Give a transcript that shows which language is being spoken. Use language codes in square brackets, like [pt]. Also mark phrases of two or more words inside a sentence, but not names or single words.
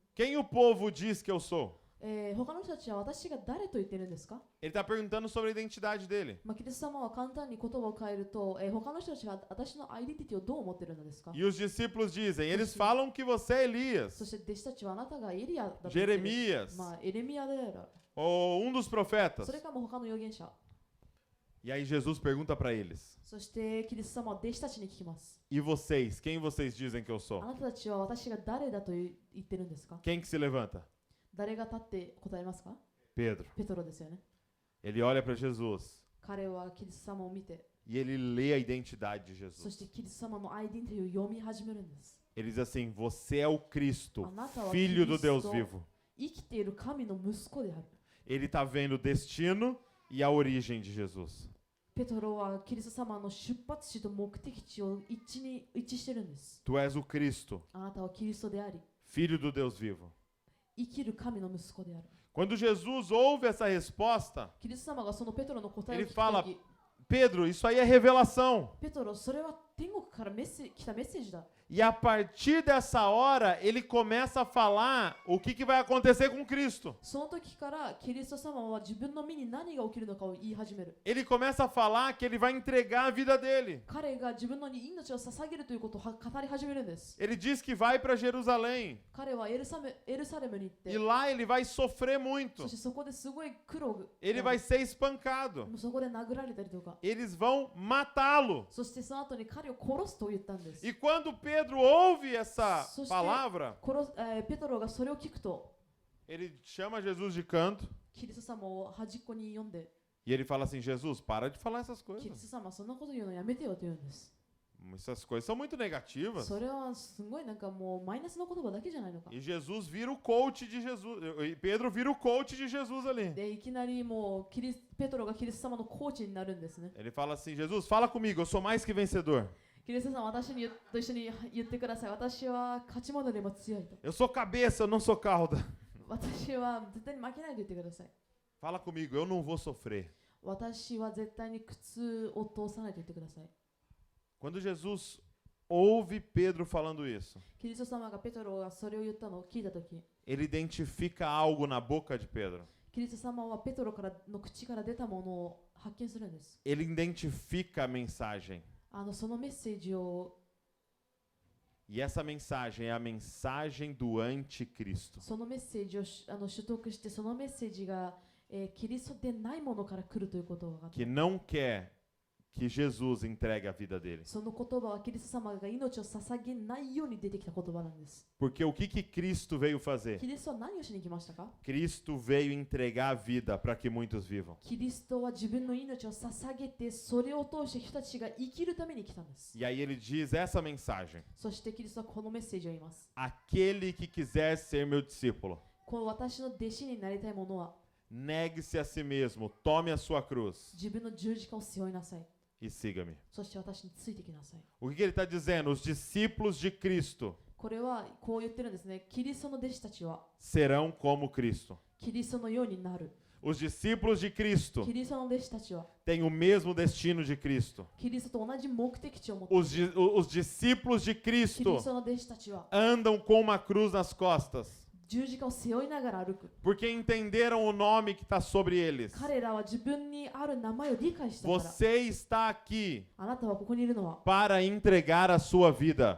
[pt] Quem o povo diz que eu sou? [ja] 他の人たちは私が誰と言ってるんですか？ [pt] Ele está perguntando sobre a identidade dele. [ja] キリスト様は簡単に言葉を変えると、他の人たちが私のアイデンティティをどう思ってるのですか？ [pt] E os discípulos dizem: Eles falam que você é [ja] そ [pt] Elias, [ja] して弟子たちはあなたがエリアだと言ってる。 [pt] Jeremias [ja] エレミアである。 [pt] ou um dos profetas. [ja] それかも他の預言者。 [pt] E aí Jesus pergunta para eles: [ja] そしてキリスト様は弟子たちに聞きます。 [pt] E vocês? Quem vocês dizem que eu [ja] あ [pt] sou? [ja] なたたちは私が誰だと言ってるんですか？ [pt] Quem que se levanta? [ja] 誰が立って答えますか？ [pt] Pedro. [ja] ペトロですよね。 [pt] Ele olha para Jesus [ja] 彼はキリスト様を見て、 [pt] e ele lê a identidade de [ja] そし [pt] Jesus. [ja] てキリスト様のアイデンティティを読み始めるんです。 [pt] Ele diz assim: Você é o Cristo, [ja] あなたを [pt] filho do Deus Cristo. vivo. [ja] 生きている神の息子である。 [pt] Ele está vendo o destino e a origem de Jesus. [ja] ペトロはキリスト様の出発地と目的地を一致してるんです。 [pt] Tu és o Cristo, [ja] あなたはキリストであり、 [pt] filho do Deus vivo. [ja] 生きる神の息子である。 [pt] Quando Jesus ouve essa resposta, [ja] キリスト様がそのペトロの答えを [pt] ele [ja] 聞く [pt] fala: [ja] とき、 [pt] Pedro, isso aí é revelação. [ja] ペトロ、それは天国から来たメッセージだ。 [pt] E a partir dessa hora, ele começa a falar o que vai acontecer com Cristo. [ja] その時からキリスト様は自分の身に何が起きるのかを言い始める。 [pt] Ele começa a falar que ele vai entregar a vida dele. [ja] 彼が自分の命を捧げるということを語り始めるんです。 [pt] Ele diz que vai para Jerusalém. [ja] 彼はエルサレムに行って、 [pt] E lá ele vai sofrer [ja] そ [pt] muito. [ja] してそこですごい苦労が、 [pt] Ele vai ser espancado. [ja] そこで殴られたりとか、 [pt] Eles vão matá-lo. [ja] そしてその後に彼を殺すと言ったんです。 [pt] E quando Pedro ouve essa Soste- palavra, [ja] ペトロがそれを聞くと、 [pt] ele chama Jesus de canto [ja] キリスト様を端っこに呼んで、 [pt] e ele fala assim: Jesus, para de falar essas [ja] キリ [pt] coisas. [ja] スト様そんなこと言うのやめてよと言うんです。 [pt] Essas coisas são muito negativas. [ja] それはすごいなんかもうマイナスの言葉だけじゃないのか。 [pt] E Jesus vira o coach de Jesus. E Pedro vira o coach de Jesus ali. [ja] で、いきなりもうペトロがキリスト様のコーチになるんですね。 [pt] Ele fala assim: Jesus, fala comigo, eu sou mais que vencedor. [ja] キリスト様、私にと一緒に言ってください。私は勝ち者でも強いと。 [pt] Eu sou cabeça, eu não sou cauda. [ja] 私は絶対に負けないと言ってください。 [pt] Fala comigo, eu não vou sofrer. [ja] 私は絶対に苦痛を通さないと言ってください。 [pt] Quando Jesus ouve Pedro falando isso, [ja] キリスト様がペトロがそれを言ったのを聞いたとき、 [pt] ele identifica algo na boca de Pedro. [ja] キリスト様はペトロの口から出たものを発見するんです。 [pt] Ele identifica a mensagem. [ja] そのメッセージを、 [pt] E essa mensagem é a mensagem do anticristo. [ja] そのメッセージを取得して、そのメッセージが、キリストでないものから来るということが分かった。 [pt] Que não quer que Jesus entregue a vida dele. [ja] その言葉はキリスト様が命を捧げないように出てきた言葉なんです。 [pt] Porque o que Cristo veio fazer? [ja] キリストは何をしに来ましたか？ [pt] Cristo veio entregar a vida para que muitos vivam. [ja] キリストは自分の命を捧げて、それを通して人たちが生きるために来たんです。 [pt] E aí ele diz essa mensagem: [ja] そしてキリストはこのメッセージを言います。 [pt] Aquele que quiser ser meu discípulo, [ja] この私の弟子になりたい者は、 [pt] negue-se a si mesmo, tome a sua cruz [ja] 自分の十字架を背負いなさい。 [pt] e siga-me. [ja] そして私についてきなさい。 [pt] O que ele está dizendo? Os discípulos de Cristo [ja] これはこう言ってるんですね。キリストの弟子たちは [pt] serão como Cristo. [ja] キリストのようになる。 [pt] Os discípulos de Cristo [ja] キリストの弟子たちは [pt] têm o mesmo destino de Cristo. [ja] キリストと同じ目的地を持っている。 [pt] Os discípulos de [ja] キリ [pt] Cristo [ja] ストの弟子たちは [pt] andam com uma cruz nas costas, [ja] 十字架を背負いながら歩く。 [pt] porque entenderam o nome que está sobre eles. [ja] 彼らは自分にある名前を理解したから。 [pt] Você está aqui [ja] あなたはここにいるのは [pt] para entregar a sua vida.